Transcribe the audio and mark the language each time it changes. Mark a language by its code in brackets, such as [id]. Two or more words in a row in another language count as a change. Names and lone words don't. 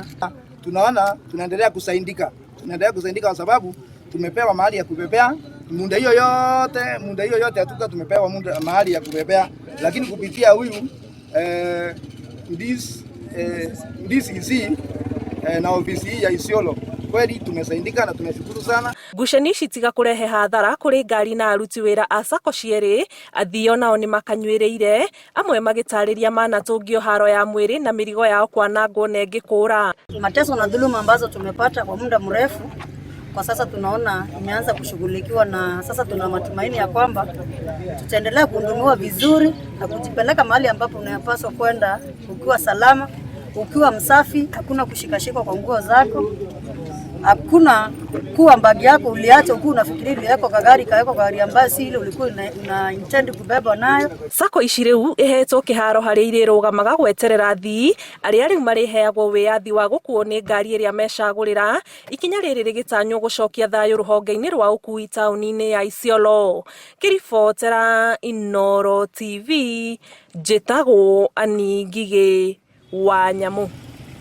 [sw] Tunaona tunaendelea kusaidika kwa sababu tumepewa mahali ya kubebea muda hiyo yote hatuka tumepewa mahali ya kubebea, lakini kupitia huyu DCC na ofisi hii ya Isiolo kweli tumesaidika na tunashukuru sana. [ki] Ngucanio ici tiga kurehe hathara kuri ngari na aruti wĩra a SACCO cierĩ, athii nao ni makanyuĩrĩire, amwe magĩtarĩria manatũngio haro ya mwĩrĩ na mĩrigo yao kwanangwo na ĩngĩ kũra. [sw] Mateso na dhuluma ambazo tumepata kwa muda mrefu kwa sasa tunaona imeanza kushughulikiwa, na sasa tuna matumaini ya kwamba tutaendelea kuhudumiwa vizuri na kujipeleka mahali ambapo unayopaswa kwenda ukiwa salama, ukiwa msafi, hakuna kushikashika kwa nguo zako, hakuna kuwa bagi yako uliacha ukiwa unafikiria uliweka kwa gari ambayo si ile ulikuwa una intend kubeba nayo. [ki] SACCO ici rĩu ihetwo kĩharo harĩa irĩrũgamaga gweterera athii arĩa rĩu marĩheagwo wĩyathi wa gũkuo nĩ ngari ĩrĩa mecagũrĩra. Ikinya rĩrĩ rĩgĩtanywo gũcokia thayũ rũhonge-inĩ rwa ũkui taũni-inĩ ya Isiolo. Kĩribotera Inooro TV, njĩtagwo Anĩ Ngigĩ wa Nyamũ.